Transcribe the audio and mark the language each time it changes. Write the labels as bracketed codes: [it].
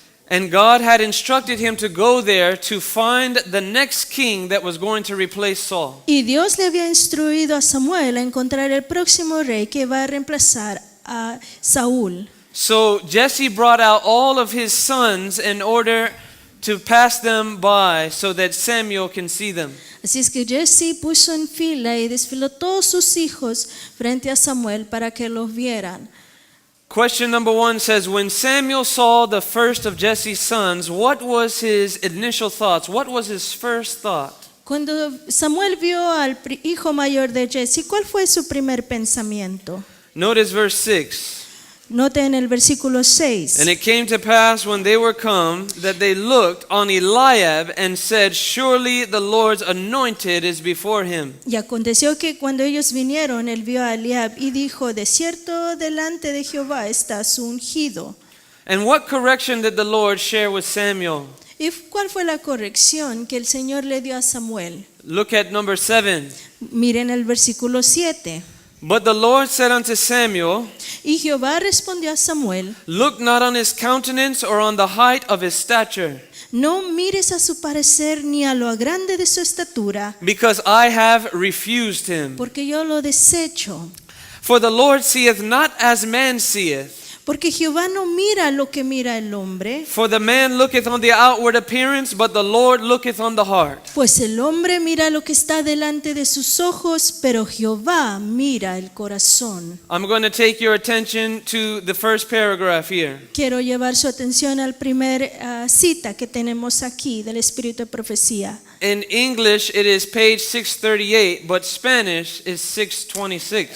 [en] And God had instructed him to go there to find the next king that was going to replace Saul. [es] Y Dios le había instruido a Samuel a encontrar el próximo rey que va a reemplazar a Saúl. [en] So Jesse brought out all of his sons in order to pass them by so that Samuel can see them. [es] Así es que Jesse puso en fila y desfiló todos sus hijos frente a Samuel para que los vieran. [en] Question number 1 says, when Samuel saw the first of Jesse's sons, what was his initial thoughts? What was his first thought? [es] Cuando Samuel vio al hijo mayor de Jesse, ¿cuál fue su primer pensamiento? [en] Notice verse 6. [es] Note en el versículo 6. [en] And it came to pass when they were come that they looked on Eliab and said, surely the Lord's anointed is before him. [es] Y aconteció que cuando ellos vinieron, él vio a Eliab y dijo, de cierto delante de Jehová está su ungido. [en] And what correction did the Lord share with Samuel? [es] ¿Y cuál fue la corrección que el Señor le dio a Samuel? [en] Look at number 7. [es] Miren el versículo 7. [en] But the Lord said unto Samuel, [es] Y Jehová respondió a Samuel, [en] look not on his countenance or on the height of his stature, [es] no mires a su parecer ni a lo grande de su estatura, [en] because I have refused him. [es] porque yo lo desecho. [en] For the Lord seeth not as man seeth. [es] Porque Jehová no mira lo que mira el hombre, [en] For the man looketh on the outward appearance, but the Lord looketh on the heart. [es] pues el hombre mira lo que está delante de sus ojos, pero Jehová mira el corazón. [en] I'm going to take your attention to the first paragraph here. [es] Quiero llevar su atención al primer cita que tenemos aquí del Espíritu de Profecía. [en] In English, it is page 638, but Spanish is 626.